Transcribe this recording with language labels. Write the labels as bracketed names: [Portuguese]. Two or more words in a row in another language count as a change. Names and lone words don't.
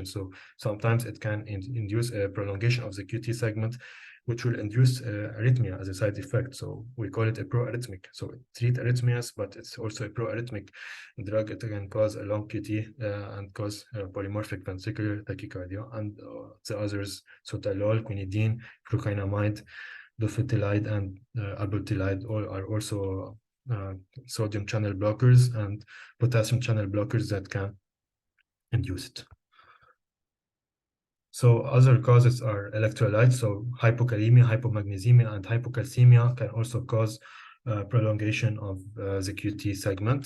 [English] So sometimes it can induce a prolongation of the QT segment, which will induce arrhythmia as a side effect. So we call it a pro-arrhythmic. So it treats arrhythmias, but it's also a pro-arrhythmic drug. It can cause a long QT and cause polymorphic ventricular tachycardia. And the others, sotalol, quinidine, flukinamide, dofetilide, and albutilide, all are also sodium channel blockers and potassium channel blockers that can induce it. So other causes are electrolytes. So hypokalemia, hypomagnesemia, and hypocalcemia can also cause prolongation of the QT segment.